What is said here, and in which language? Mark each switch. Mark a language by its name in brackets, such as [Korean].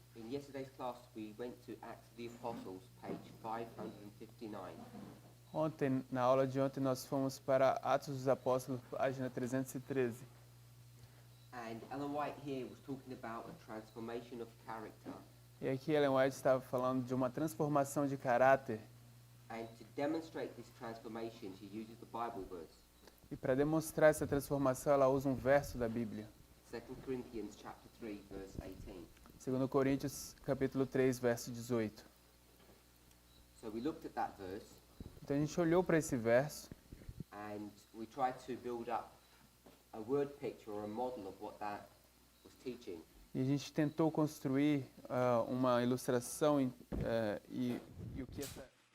[English] yesterday's class, we went to Acts of the Apostles, page 559. [Portuguese] Ontem, na aula de ontem, nós fomos para Atos dos Apóstolos, página 313. [English] And Ellen White here was talking about a transformation of character. [Portuguese] E aqui Ellen White estava falando de uma transformação de caráter. [English] And to demonstrate this transformation, she uses the Bible verse, [Portuguese] E para demonstrar essa transformação, ela usa um verso da Bíblia. [English] 2 Corinthians chapter 3, verse 18. [Portuguese] 2 Coríntios, capítulo 3, verso 18. [English] So we looked at that verse, [Portuguese] Então a gente olhou para esse verso [English] and we tried to build up a word picture or a model of what that was teaching. [Portuguese] e a gente tentou construir uma ilustração e o que essa...